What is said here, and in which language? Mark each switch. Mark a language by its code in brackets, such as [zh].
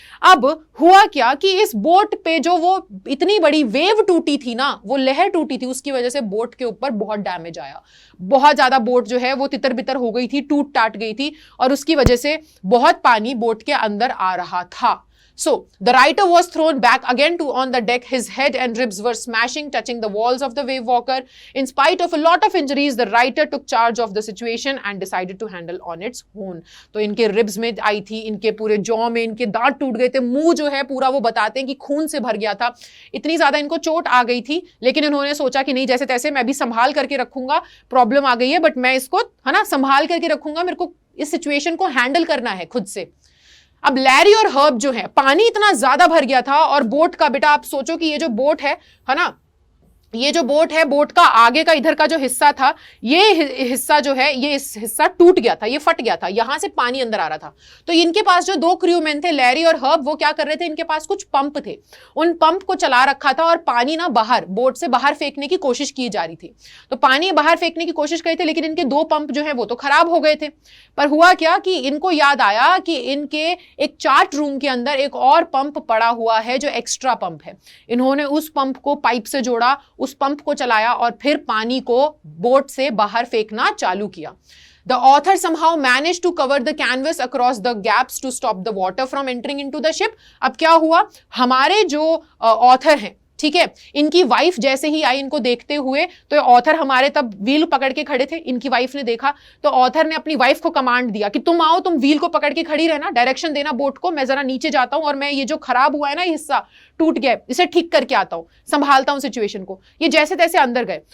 [hi] अब हुआ क्या कि इस बोट पे जो वो इतनी बड़ी वेव टूटी थी ना, वो लहर टूटी थी, उसकी वजह से बोट के ऊपर बहुत डैमेज आया, बहुत ज्यादा बोट जो है वो तितर बितर हो गई थी, टूट टाट गई थी, और उसकी वजह से बहुत पानी बोट के अंदर आ रहा था। [en] So the writer was thrown back again to on the deck. His head and ribs were smashing, touching the walls of the wave walker. In spite of a lot of injuries, the writer took charge of the situation and decided to handle on its own. [hi] तो इनके ribs में आई थी, इनके पूरे jaw में इनके दांत टूट गए थे, मुंह जो है पूरा वो बताते हैं कि खून से भर गया था, इतनी ज्यादा इनको चोट आ गई थी। लेकिन इन्होंने सोचा कि नहीं, जैसे तैसे मैं भी संभाल करके रखूंगा, प्रॉब्लम आ गई है बट मैं इसको, है ना, संभाल करके रखूंगा, मेरे को इस सिचुएशन को हैंडल करना है खुद से। अब लैरी और हर्ब जो है, पानी इतना ज्यादा भर गया था और बोट का, बेटा आप सोचो कि ये जो बोट है ना, ये जो बोट है, बोट का आगे का इधर का जो हिस्सा था, ये हिस्सा जो है, ये इस हिस्सा टूट गया था, ये फट गया था, यहां से पानी अंदर आ रहा था। तो इनके पास जो 2 क्रूमैन थे, लैरी और हर्ब, वो क्या कर रहे थे, इनके पास कुछ पंप थे, उन पंप को चला रखा था और पानी ना बाहर, बोट से बाहर फेंकने की कोशिश की जा रही थी। तो पानी बाहर फेंकने की कोशिश कर रहे थे, लेकिन इनके 2 पंप जो है वो तो खराब हो गए थे। पर हुआ क्या कि इनको याद आया कि इनके एक चार्ट रूम के अंदर एक और पंप पड़ा हुआ है जो एक्स्ट्रा पंप है। इन्होंने उस पंप को पाइप से जोड़ा, उस पंप को चलाया और फिर पानी को बोट से बाहर फेंकना चालू किया। [en] The author somehow managed to cover the canvas across the gaps to stop the water from entering into the ship. [hi] अब क्या हुआ, हमारे जो ऑथर हैं, ठीक है, इनकी वाइफ जैसे ही आई इनको देखते हुए, तो ऑथर हमारे तब व्हील पकड़ के खड़े थे, इनकी वाइफ ने देखा तो ऑथर ने अपनी वाइफ को कमांड दिया कि तुम आओ, तुम व्हील को पकड़ के खड़ी रहना, डायरेक्शन देना बोट को, मैं जरा नीचे जाता हूं और मैं ये जो खराब हुआ है ना, हिस्सा टूट गया, इसे ठीक करके आता हूं, संभालता हूं सिचुएशन को। ये जैसे तैसे अंदर गए।